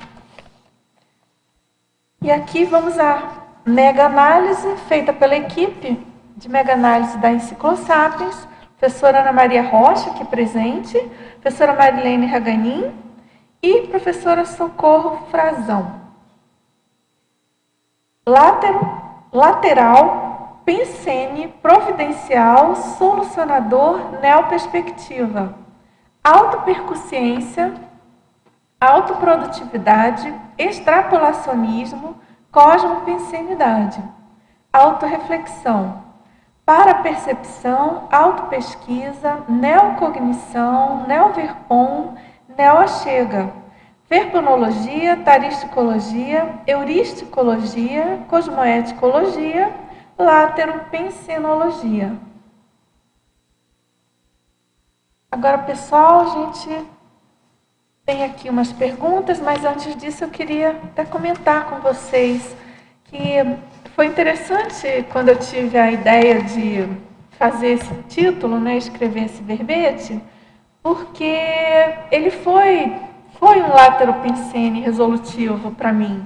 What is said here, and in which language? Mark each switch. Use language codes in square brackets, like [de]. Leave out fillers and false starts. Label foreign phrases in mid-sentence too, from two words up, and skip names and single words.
[pt] E aqui vamos à mega-análise feita pela equipe de mega-análise da Enciclosapiens, professora Ana Maria Rocha, aqui presente, professora Marilene Raganin e professora Socorro Frazão. Lateral, pensene, providencial, solucionador, neoperspectiva. Autopercussiência, autoprodutividade, extrapolacionismo, cosmopensenidade. Autorreflexão, parapercepção, autopesquisa, neocognição, neoverpom, neoachega, verponologia, taristicologia, euristicologia, cosmoeticologia, láteropensenologia. Agora, pessoal, a gente tem aqui umas perguntas, mas antes disso eu queria até comentar com vocês que foi interessante quando eu tive a ideia de fazer esse título, né, escrever esse verbete, porque ele foi um láteropensene resolutivo para mim.